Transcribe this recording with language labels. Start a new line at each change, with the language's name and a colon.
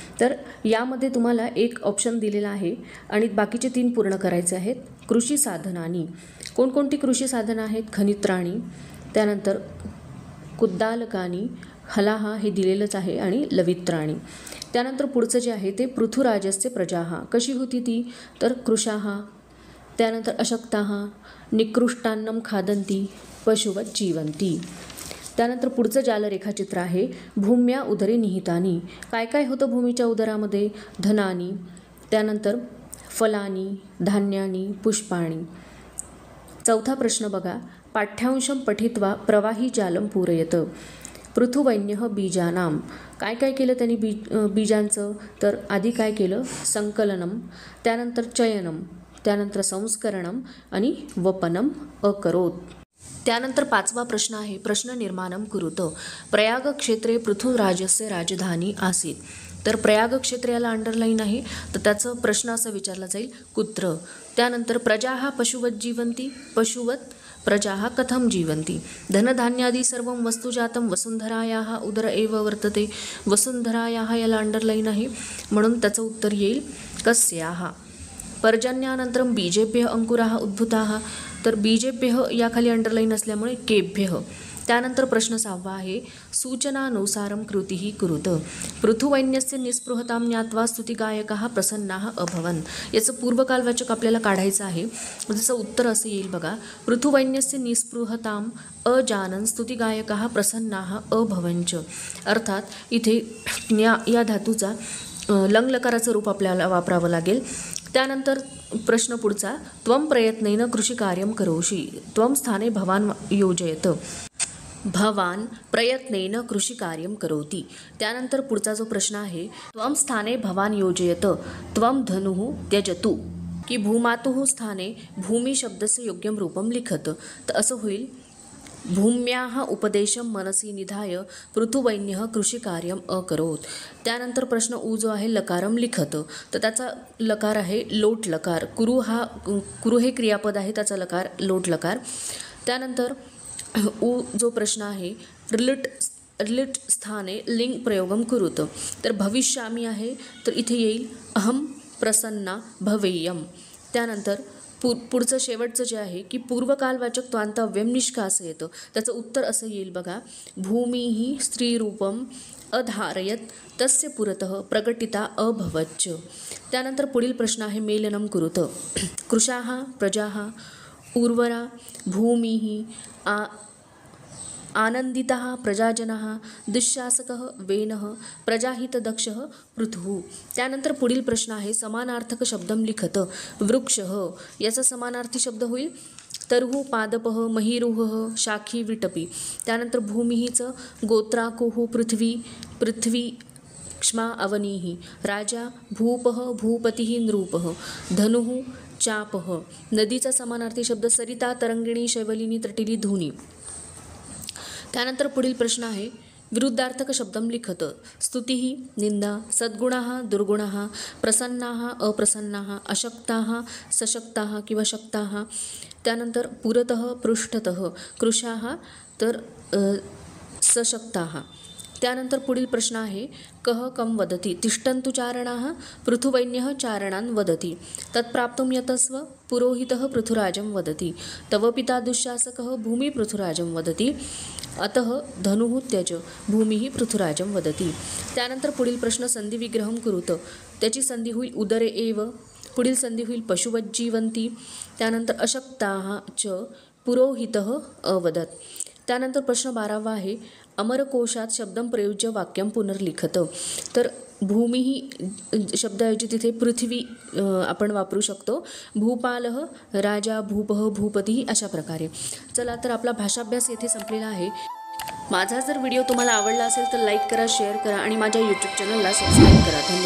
Marathi: तर यामध्ये तुम्हाला एक ऑप्शन दिलेला आहे आणि बाकीचे 3 पूर्ण करायचे आहेत. कृषी साधनानी, कोणकोणती कृषी साधनं आहेत. खनित्राणी, त्यानंतर कुद्दालकानी, हलाहा हे दिलेलंच आहे, आणि लवित्राणी. त्यानंतर पुढचं जे आहे ते पृथुराजस्य प्रजाः, कशी होती ती, तर कृशाः.
Sanskrit: त्यानंतर अशक्ताः, निकृष्टान्नं खादन्ति, पशुवत् जीवन्ति.
Marathi: त्यानंतर पुढचं जालरेखाचित्र आहे भूम्या उदरे निहितानी. काय काय होतं भूमीच्या उदरामध्ये, धनानी, त्यानंतर फलानी, धान्यानी, पुष्पाणी. चौथा प्रश्न बघा,
Sanskrit: पाठ्यांशं पठित्वा प्रवाही जालं पूरयत.
Marathi: पृथुवैन्यः बीजानाम, काय काय केलं त्यांनी बीजांचं, तर आधी काय केलं, संकलनम, त्यानंतर चयनम, त्यानंतर संस्करणम आणि वपनम अकरोत. त्यानंतर 5वा प्रश्न आहे
Sanskrit: प्रश्न निर्माणं कुरुत. प्रयाग क्षेत्रे पृथुराजस्य राजधानी आसीत.
Marathi: तर प्रयाग क्षेत्र याला अंडरलाईन आहे, तर त्याचं प्रश्न असा विचारला जाईल, कुत्र.
Sanskrit: त्यानंतर प्रजाः पशुवत् जीवन्ति, पशुवत् प्रजाः कथं जीवन्ति. धनधान्यादि सर्वं वस्तुजातं वसुंधरायाः उदर एव वर्तते.
Marathi: वसुंधरायाः याला अंडरलाईन आहे, म्हणून त्याचं उत्तर येईल कस्याः.
Sanskrit: पर्जन्यानन्तरं बीजेभ्यः अंकुराः उद्भूताः.
Marathi: तर बीजेभ्यः याखाली अंडरलाईन असल्यामुळे केभ्यः. त्यानंतर प्रश्न 6वा आहे
Sanskrit: सूचनानुसारं कृतिः कुरुत. पृथुवैन्यस्य निस्पृहतां ज्ञात्वा स्तुतिगायकाः प्रसन्नाः अभवन्.
Marathi: याचं पूर्वकालवाचक आपल्याला काढायचं आहे. जसं उत्तर असं येईल बघा,
Sanskrit: पृथुवैन्यस्य निस्पृहतां अजानन् स्तुतिगायकाः प्रसन्नाः अभवञ्च.
Marathi: अर्थात इथे या धातूचा लंगलकाराचं रूप आपल्याला वापरावं लागेल.
Sanskrit: त्यानंतर प्रश्न पुढचा, त्वं प्रयत्नेन कृषिकार्यं करोषि. त्वं स्थाने भवान् योजयत. भवान प्रयत्नेन कृषिकार्यं करोति.
Marathi: त्यानंतर पुढचा जो प्रश्न आहे,
Sanskrit: त्वं स्थाने भवान योजयत. त्वं धनुः त्यजतु. की भूमातुः स्थाने भूमी शब्दस्य योग्यं रूपं लिखत.
Marathi: तर असं होईल,
Sanskrit: भूम्याः उपदेशं मनसी निधाय पृथुवैन्यः कृषिकार्यम् अकरोत्.
Marathi: त्यानंतर प्रश्न उ जो आहे, लकारम लिखत. तर त्याचा लकार आहे लोट लकार. कुरु हे क्रियापद आहे, त्याचा लकार लोट लकार. त्यानंतर उ जो प्रश्न आहे, रिलिट स्थाने लिंग प्रयोगम कुरुत. तर भविष्यामी आहे, तर इथे येईल
Sanskrit: अहम प्रसन्ना भवेयम.
Marathi: त्यानंतर पुढचं शेवटचं जे आहे की पूर्वकालवाचक त्वांतव्यम निष्कासयत. त्याचं उत्तर असं येईल बघा,
Sanskrit: भूमिः स्त्रीरूपम अधारयत तस्य पुरतः प्रकटिता अभवच्च.
Marathi: त्यानंतर पुढील प्रश्न आहे
Sanskrit: मेलनम कुरुत. कृशाः प्रजाः उर्वरा भूमिः आनंदिताः प्रजाजनाः दुःशासकः वेनः प्रजाहितदक्षः पृथुः.
Marathi: त्यानंतर पुढील प्रश्न आहे समानार्थक शब्दम लिखत. वृक्षः याचा समानार्थी शब्द होईल तरुः पादपः महीरुहः शाखी विटपी. त्यानंतर भूमिहीचं गोत्राकुः पृथ्वी क्ष्मा अवनीः.
Sanskrit: राजा भूपः भूपतिः नृपः. धनुः चापः.
Marathi: नदीचा समानार्थी शब्द सरिता तरंगिणी शैवलिनी तटिली धुनी. त्यानंतर पुढील प्रश्न आहे
Sanskrit: विरुद्धार्थक शब्दम लिखत. स्तुतिः निंदा, सद्गुणाः दुर्गुणाः, प्रसन्नाः अप्रसन्नाः, अशक्ताः सशक्ताः किंवा शक्ताः. त्यानंतर पुरतः पृष्ठतः, कृशाः तर सशक्ताः.
Marathi: त्यानंतर पुढील प्रश्न आहे
Sanskrit: कः कं वदति. तिष्ठन्तु चारणाः पृथुवैन्यः चारणान् वदति. तत्प्राप्तुं यतस्व पुरोहितः पृथुराजं वदति. तव पिता दुःशासकः भूमि पृथुराजं वदति. अतः धनुः त्यज भूमिः पृथुराजं वदति.
Marathi: त्यानंतर पुढील प्रश्न
Sanskrit: संधिविग्रहं कुरुत.
Marathi: त्याची संधी होईल उदरे एव. पुढील संधी होईल पशुवज्जीवन्ति.
Sanskrit: त्यानंतर अशक्ताः च पुरोहितः अवदत्.
Marathi: त्यानंतर प्रश्न 12वा आहे
Sanskrit: अमरकोशात शब्दम प्रयुज्य वाक्यम पुनर्लिखत.
Marathi: तर भूमी ही शब्दाऐवजी तिथे पृथ्वी आपण वापरू शकतो.
Sanskrit: भूपालः राजा भूपः भूपती अशा प्रकारे.
Marathi: चला तर आपला भाषाभ्यास येथे संपलेला आहे. माझा जर व्हिडिओ तुम्हाला आवडला असेल तर लाईक करा, शेअर करा आणि माझ्या यूट्यूब चॅनलला सबस्क्राईब करा. धन्यवाद.